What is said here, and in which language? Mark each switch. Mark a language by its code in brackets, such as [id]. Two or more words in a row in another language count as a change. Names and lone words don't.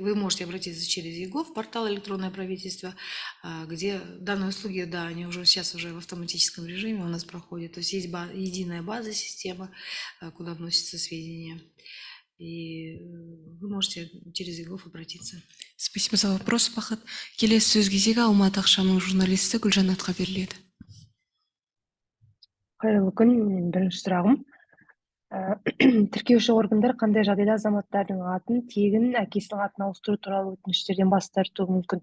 [ru] Вы можете обратиться через ЕГОВ, портал электронное правительство, где данные услуги, да, они уже сейчас уже в автоматическом режиме у нас проходят. То есть есть единая база, система, куда вносятся сведения. И вы можете через ЕГОВ обратиться. Спасибо за вопрос, Бақыт. [kk] Келесі сөз кезегі Алматы ақшамның журналисті Гүлжанатқа беріледі. Қайырлы күн, менің бірінші сұрағым. Тіркеуші органдар қандай жағдайда азаматтардың атын тегін әкесінің атына ауыстыру туралы өтініштерден бас тартуы мүмкін?